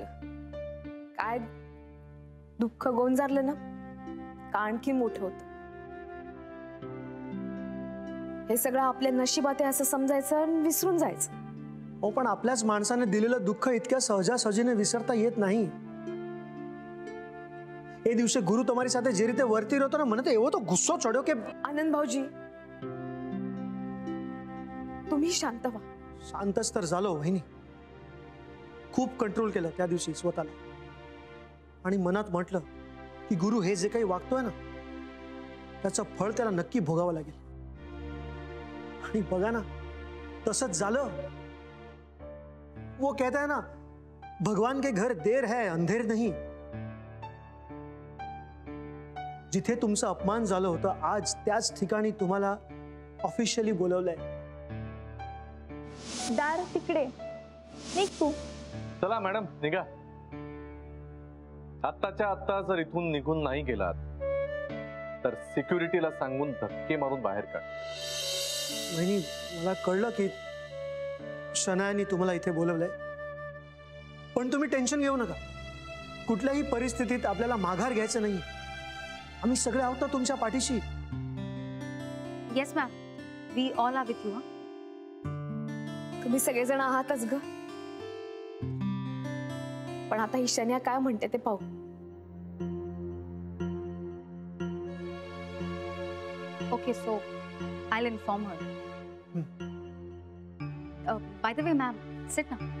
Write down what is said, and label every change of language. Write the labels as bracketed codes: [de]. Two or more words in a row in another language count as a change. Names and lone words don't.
[mr] काय दुःख गोंजारलं ना का आणखी मोठं होतं. हे सगळं आपल्या नशिबात आहे असं समजायचं आणि विसरून जायचं. हो, पण आपल्याच माणसाने दिलेलं दुःख इतक्या सहजासहजीने विसरता येत नाही. [gu] એ દિવસે ગુરુ તમારી સાથે જે રીતે વર્તી રહેતો ના, મને તો એવો તો ગુસ્સો ચડ્યો કે. [mr] आनंद भाऊजी, तुम्ही शांत व्हा. शांतच तर झालो वहिनी. खूप कंट्रोल केलं त्या दिवशी स्वतःला, आणि मनात म्हटलं की गुरु हे जे काही वागतोय ना त्याचं फळ त्याला नक्की भोगावं लागेल. आणि बघा ना, तसंच झालं. [hi] वो कहता है ना, भगवान के घर देर है अंधेर नहीं. [mr] जिथे तुमचं अपमान झालं होतं, आज त्याच ठिकाणी तुम्हाला ऑफिशियली बोलवलंय. दार तिकडे, निघ तू. चला मॅडम, निघा. आत्ताच्या आत्ता जर इथून निघून नाही गेलात तर सिक्युरिटीला सांगून धक्के मारून बाहेर काढ. वहिनी, मला कळलं की शनायाने तुम्हाला इथे बोलवलंय, पण तुम्ही टेन्शन घेऊ नका. कुठल्याही परिस्थितीत आपल्याला माघार घ्यायचं नाही. आम्ही सगळे आहोत ना तुमच्या पाठीशी. [en] Yes ma'am, We all are with you. [mr] तुम्ही सगळेजण आहातच ग. पण आता ही शन्या काय म्हणते ते पाहू. [en] Okay, so I will inform her. By the way ma'am, sit ना.